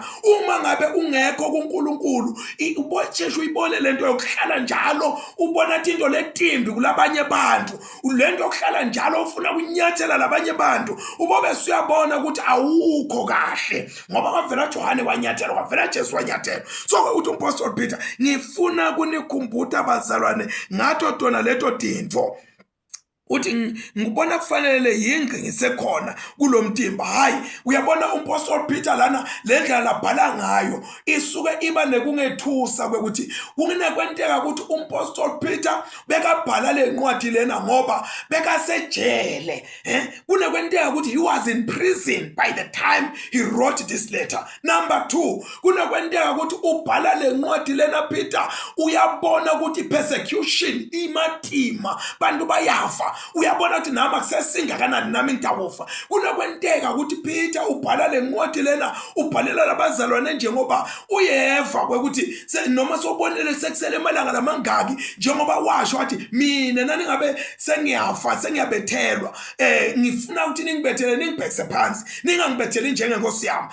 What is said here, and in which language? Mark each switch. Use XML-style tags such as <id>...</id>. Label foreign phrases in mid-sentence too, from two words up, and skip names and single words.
<ss>Uma ngabe ungekho kuNkulunkulu uboJesu uyibone lento yokuhlala njalo ubona into letimbi kulabanye bantu lento yokuhlala njalo ufuna kunyathela labanye bantu ubobe suyabona ukuthi awukho kahle ngoba kwavela Johane wanyathela kwavela Jesu wanyathela. So uthi umpostoli Peter ngifuna kunikhumbuta bazalwane ngato tona leto tinto uthi ngibona kufanele yingqi ngisekhona kulomtimba. Hayi, uyabona umpostoli Peter lana lendlela labhala ngayo isuke iba nekungethusa kwekuthi kungekwenteka ukuthi umpostoli Peter bekabhala le ncwadi lena ngoba bekasejele. Kunekwenteka ukuthi</ss> <en>he was in prison by the time he wrote this letter. Number 2,</en> <ss>kunekwenteka ukuthi ubhala le ncwadi lena Peter uyabona ukuthi persecution imatima, bantu bayafa. Uyabona ukuthi nami akusesingakanani nami ngidawufa. Kunekwenteka ukuthi Peter ubhala le ncwadi lena ubhalela labazalwane njengoba uyeva kwekuthi noma sobonele sekusele emalanga lamangaki njengoba washo wathi mina nani ngabe sengiyafa sengiyabethelwa, ngifuna ukuthi ningibethele ningibhekise phansi ningangibetheli njengenkosi yami.</ss>